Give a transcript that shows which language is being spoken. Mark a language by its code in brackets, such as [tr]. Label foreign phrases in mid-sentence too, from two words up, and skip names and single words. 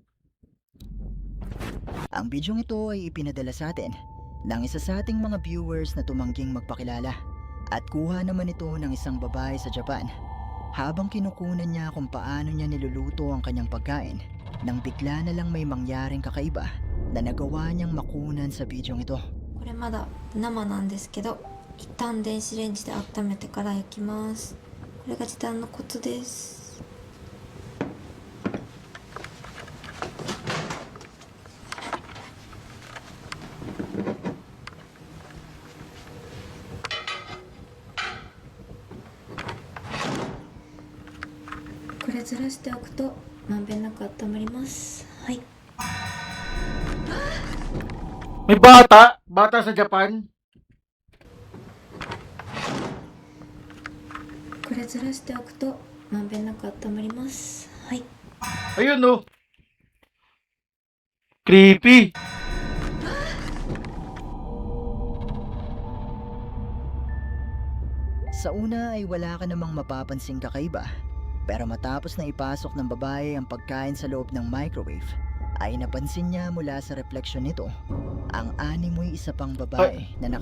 [tl] Ang bidyong ito ay ipinadala sa atin ng isa sa ating mga viewers na tumangging magpakilala at kuha naman ito ng isang babae sa Japan habang kinukunan niya kung paano niya niluluto ang kanyang pagkain nang bigla na lang may mangyaring kakaiba na nagawa niyang makunan sa bidyong ito. [ja] これまだ生なんですけど、一旦電子レンジで温めてから焼きます。これが時短のコツです。これずらしておくとまんべんなく温まります。はい。 [tl] May bata sa Japan. [ja] これずらしておくとまんべんなく温まります。はい。 [tl] Ayun no. Creepy. Sa una ay wala ka namang mapapansing kakaiba, pero matapos na ipasok ng babae ang pagkain sa loob ng microwave, ay napansin niya mula sa refleksyon nito ang animoy isa pang babae na